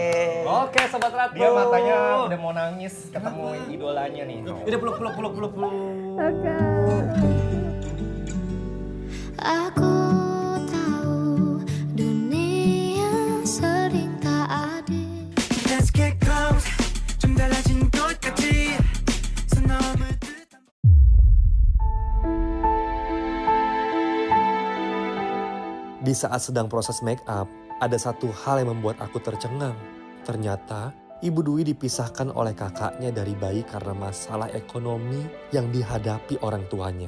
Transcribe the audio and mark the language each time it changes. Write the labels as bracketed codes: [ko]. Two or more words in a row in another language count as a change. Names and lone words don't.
[id] Oke Sobat Ratu. Dia matanya udah mau nangis ketemu idolanya nih. Udah peluk. Aku tahu dunia sering tak adil. [en] Let's get close [ko] 좀 달라진 것 같지 [id] Di saat sedang proses [en] make up, [id] ada satu hal yang membuat aku tercengang. Ternyata, Ibu Dwi dipisahkan oleh kakaknya dari bayi karena masalah ekonomi yang dihadapi orang tuanya.